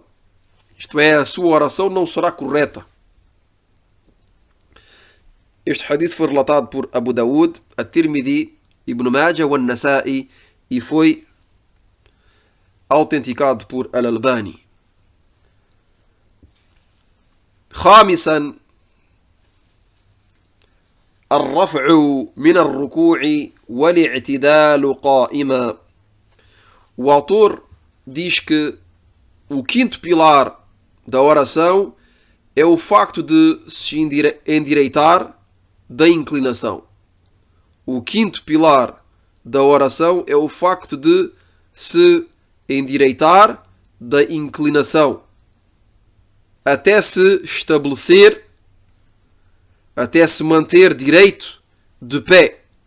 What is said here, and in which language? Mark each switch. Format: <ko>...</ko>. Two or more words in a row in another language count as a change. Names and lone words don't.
<pt>Isto é, a sua oração não será correta. Este hadith foi relatado por Abu Dawud, At-Tirmidhi, Ibn Majah e An-Nasa'i e foi autenticado por Al-Albani.</pt> <ar>خامسا الرفع من الركوع والاعتدال قائما.</ar> <pt>O autor diz que o quinto pilar da oração é o facto de se endireitar da inclinação. O quinto pilar da oração é o facto de se endireitar da inclinação, até se estabelecer, até se manter direito de pé.</pt>